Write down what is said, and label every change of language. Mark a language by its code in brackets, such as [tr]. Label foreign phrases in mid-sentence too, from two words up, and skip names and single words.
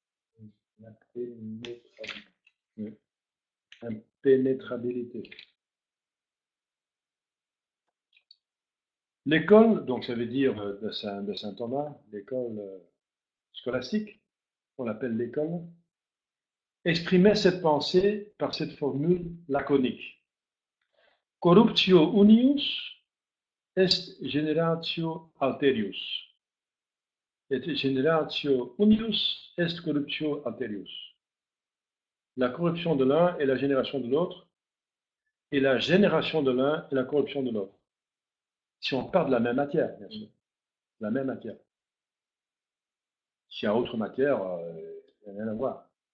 [fr] Impénétrabilité. L'école, donc ça veut dire de Saint Thomas, l'école scolastique, on l'appelle l'école, exprimait cette pensée par cette formule laconique. [la] Corruptio unius est generatio alterius. Et generatio unius est corruptio alterius. [fr] La corruption de l'un est la génération de l'autre, et la génération de l'un est la corruption de l'autre. Si on part de la même matière, bien sûr. La même matière. S'il y a autre matière, il n'y a rien à voir.